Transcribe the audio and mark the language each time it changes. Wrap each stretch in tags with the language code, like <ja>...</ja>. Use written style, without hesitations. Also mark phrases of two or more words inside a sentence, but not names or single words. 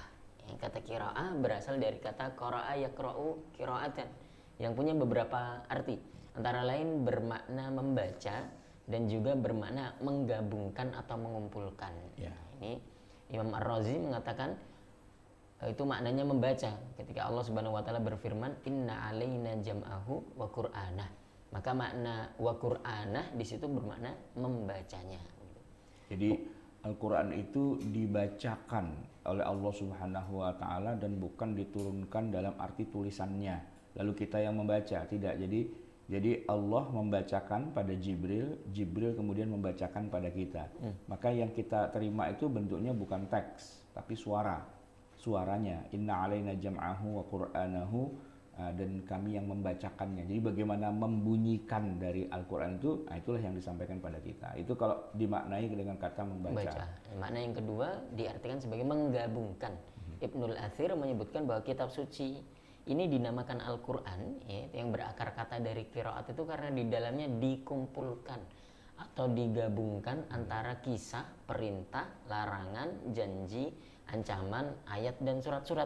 <id>Kata qiraah berasal dari kata</id> <ar>qara'a yaqra'u qira'atan,</ar> <id>yang punya beberapa arti, antara lain bermakna membaca dan juga bermakna menggabungkan atau mengumpulkan. Ini Imam Ar-Razi mengatakan itu maknanya membaca. Ketika Allah</id> <ar>Subhanahu wa taala</ar> <id>berfirman,</id> <ar>"Inna 'alaina jam'ahu wa qur'anah."</ar> <id>Maka makna</id> <ar>wa qur'anah</ar> <id>di situ bermakna membacanya. Jadi Al-Quran itu dibacakan oleh Allah</id> <ar>Subhanahu wa taala</ar> <id>dan bukan diturunkan dalam arti tulisannya lalu kita yang membaca, tidak. Jadi Allah membacakan pada Jibril kemudian membacakan pada kita. Maka yang kita terima itu bentuknya bukan teks tapi suaranya.</id> <ar>Inna 'alaina jam'ahu wa qur'anahu,</ar> <id>dan kami yang membacakannya. Jadi bagaimana membunyikan dari Al-Quran itu, itulah yang disampaikan pada kita. Itu kalau dimaknai dengan kata membaca. Makna yang kedua diartikan sebagai menggabungkan. Ibnul Athir menyebutkan bahwa kitab suci ini dinamakan Al-Quran ya, yang berakar kata dari qiraat itu karena di dalamnya dikumpulkan atau digabungkan antara kisah, perintah, larangan, janji, ancaman, ayat dan surat-surat.</id>